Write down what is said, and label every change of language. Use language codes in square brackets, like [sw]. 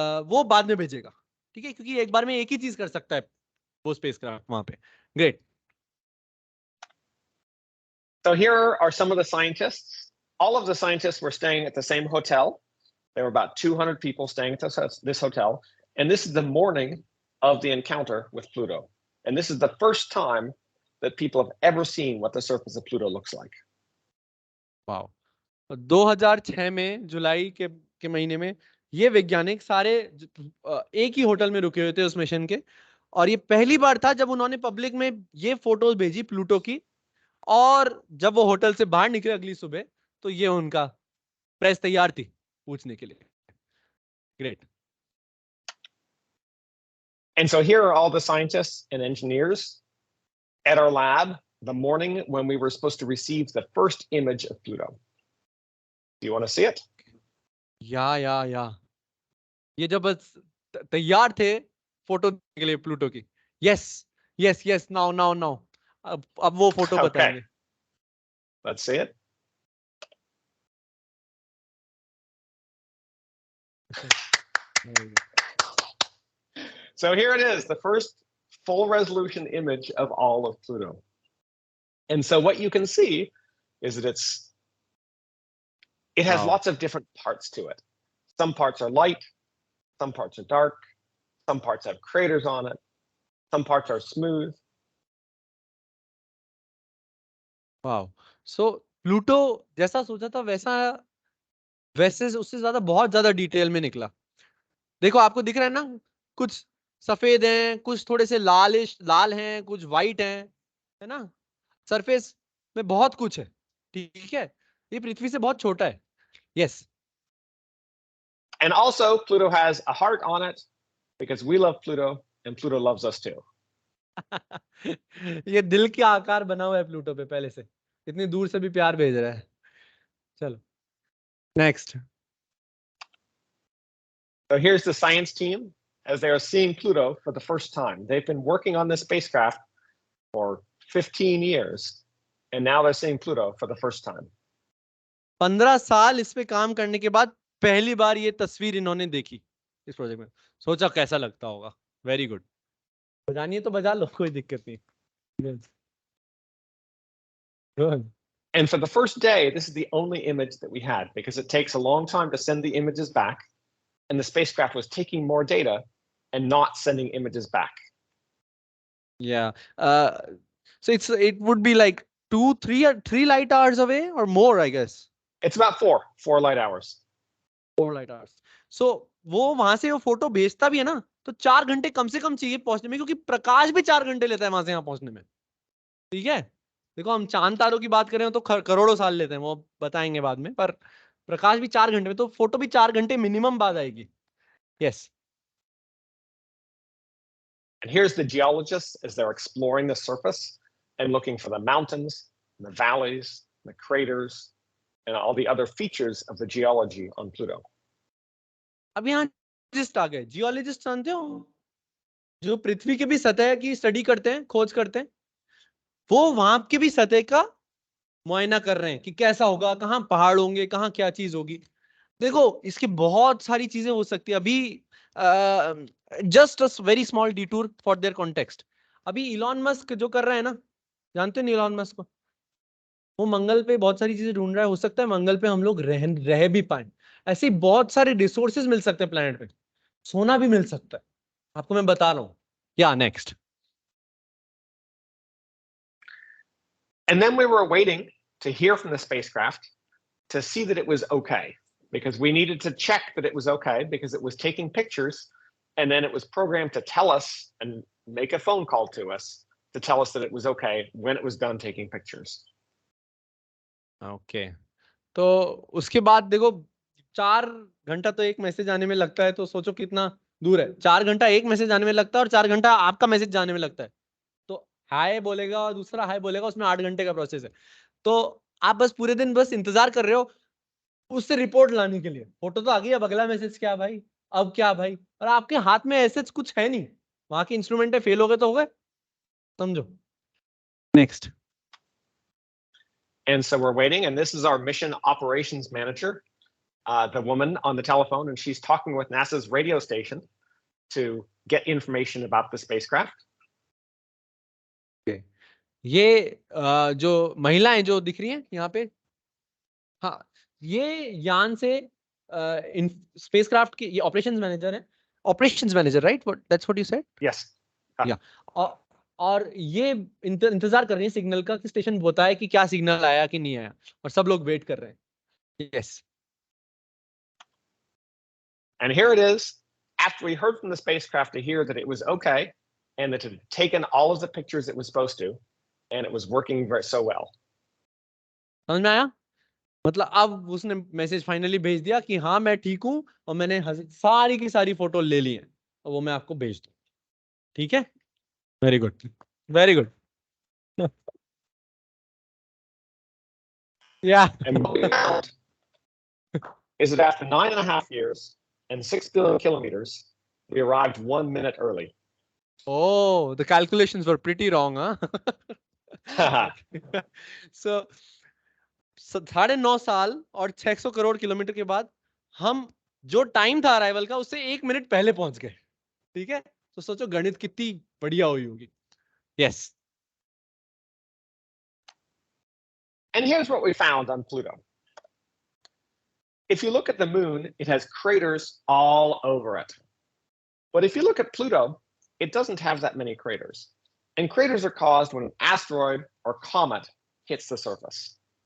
[hi] वो बाद में भेजेगा, ठीक है, क्योंकि एक बार में एक ही चीज कर सकता है वो स्पेसक्राफ्ट वहां पे। [en] Great. So here are some of the scientists. All of the scientists were staying at the same hotel. There were about 200 people staying at this hotel. And this is the morning of the encounter with Pluto. And this is the first time that people have ever seen what the surface of Pluto looks like. Wow. [hi] 2006 में जुलाई के महीने में ये वैज्ञानिक सारे एक ही hotel में रुके हुए थे उस मिशन के, और ये पहली बार था जब उन्होंने पब्लिक में ये फोटोज भेजी प्लूटो की, और जब वो होटल से बाहर निकले अगली सुबह, तो ये उनका प्रेस तैयार थी पूछने के लिए। [en] Great. And so here are all the scientists and engineers at our lab the morning when we were supposed to receive the first image of Pluto. Do you want to see it? [hi] या ये जब बस तैयार थे photo के लिए Pluto की। [en] yes now [hi] अब वो फोटो बताएंगे। [en] Let's see it. So here it is, the first full resolution image of all of Pluto. And so what you can see is that it has lots of different parts to it. Some parts are light, some parts are dark, some parts have craters on it, some parts are smooth. Wow. [hi] So Pluto जैसा सोचा था वैसे उससे ज्यादा बहुत ज्यादा detail में निकला। देखो आपको दिख रहा है ना, कुछ सफेद हैं, कुछ थोड़े से लाल हैं, कुछ व्हाइट हैं, है ना। सरफेस में बहुत कुछ है, ठीक है। ये पृथ्वी से बहुत छोटा है। [en] Yes. And also Pluto has a heart on it because we love Pluto and Pluto loves us too. [hi] ये दिल के आकार बना हुआ है प्लूटो पे पहले से, इतनी दूर से भी प्यार भेज रहा है. चलो next. So here's the science team as they are seeing Pluto for the first time. They've been working on this spacecraft for 15 years, and now they're seeing Pluto for the first time. 15 साल इस पे काम करने के बाद पहली बार ये तस्वीर इन्होंने देखी इस प्रोजेक्ट में. सोचा कैसा लगता होगा. [en] Very good. [hi] बजानी है तो बजा लो, कोई दिक्कत नहीं. [en] Good. And for the first day, this is the only image that we had because it takes a long time to send the images back, and the spacecraft was taking more data and not sending images back. Yeah. So it would be like 3 light hours away or more, I guess. It's about 4 light hours. 4 light hours. So [hi] वो वहां से वो photo भेजता भी है ना, तो 4 घंटे कम से कम चाहिए पहुंचने में, क्योंकि प्रकाश भी 4 घंटे लेता है वहां से यहाँ पहुंचने में. ठीक है. देखो हम चांद तारों की बात करें तो करोड़ों साल लेते हैं, वो बताएंगे बाद में, पर प्रकाश भी 4 घंटे में, तो फोटो भी 4 घंटे मिनिमम बाद आएगी. [en] Yes. And here's the geologists as they're exploring the surface and looking for the mountains, and the valleys, and the craters, and all the other features of the geology on Pluto. [hi] अब यहाँ geologist आ गए. Geologist जानते हो, जो पृथ्वी के भी सतह की स्टडी करते हैं, खोज करते हैं, वो वहां की भी सतह का मुआयना कर रहे हैं कि कैसा होगा, कहाँ पहाड़ होंगे, कहाँ क्या चीज होगी. देखो इसकी बहुत सारी चीजें हो सकती है. अभी [en] Just a very small detour for their context. [hi] अभी इलॉन मस्क जो कर रहा है ना, जानते हो इलॉन मस्क को, वो मंगल पे बहुत सारी चीजें ढूंढ रहा है. हो सकता है मंगल पे हम लोग रह भी पाए. ऐसे बहुत सारे रिसोर्सेज मिल सकते हैं प्लेनेट पे. सोना भी मिल सकता है, आपको मैं बता रहा हूं. [en] Yeah next. And then we were waiting to hear from the spacecraft to see that it was okay, because we needed to check that it was okay because it was taking pictures, and then it was programmed to tell us and make a phone call to us to tell us that it was okay when it was done taking pictures. Okay. [hi] तो उसके बाद देखो 4 घंटा तो एक message आने में लगता है, तो सोचो कितना दूर है. 4 घंटा एक मैसेज आने में लगता है और 4 घंटा आपका मैसेज जाने में लगता है. तो हाय बोलेगा और दूसरा हाय बोलेगा, उसमें 8 घंटे का प्रोसेस है. तो आप बस पूरे दिन बस इंतजार कर रहे हो उससे रिपोर्ट लाने के लिए. फोटो तो आ गई, अब अगला मैसेज क्या भाई, अब क्या भाई, और आपके हाथ में ऐसे कुछ है नहीं. वहां के इंस्ट्रूमेंट है, फेल हो गए तो हो गए, समझो. [en] Next. And so we're waiting, and this is our mission operations manager, the woman on the telephone, and she's talking with NASA's radio station to get information about the spacecraft. [hi] ये जो महिलाएं जो दिख रही हैं यहाँ पे, हाँ, ये यान से स्पेसक्राफ्ट की ये ऑपरेशंस मैनेजर है. [en] Operations manager, right? That's what you said. Yes. [hi] या और ये इंतजार कर रही है सिग्नल का कि स्टेशन बताए कि क्या सिग्नल आया कि नहीं आया, और सब लोग वेट कर रहे हैं. [en] Yes. And here it is, after we heard from the spacecraft to hear that it was okay and that it had taken all of the pictures it was supposed to, and it was working so well. [hi] समझ में आया? मतलब अब उसने message finally भेज दिया कि हाँ मैं ठीक हूं और मैंने सारी की सारी फोटो ले ली है और वो मैं आपको भेज दूं. ठीक है. [en] Very good, very good. Yeah. And what we found is that after 9.5 years and 6 billion kilometers, we arrived 1 minute early. Oh, the calculations were pretty wrong, huh? So [hi] 9.5 साल और 600 करोड़ किलोमीटर के बाद हम जो टाइम था अराइवल का उससे 1 मिनट पहले पहुंच गए. ठीक है. तो सोचो गणित कितनी बढ़िया हुई होगी. [en] Yes. And here's what we found on Pluto. If you look at the moon, it has craters all over it. But if you look at Pluto, it doesn't have that many craters. And craters are caused when an asteroid or comet hits the surface.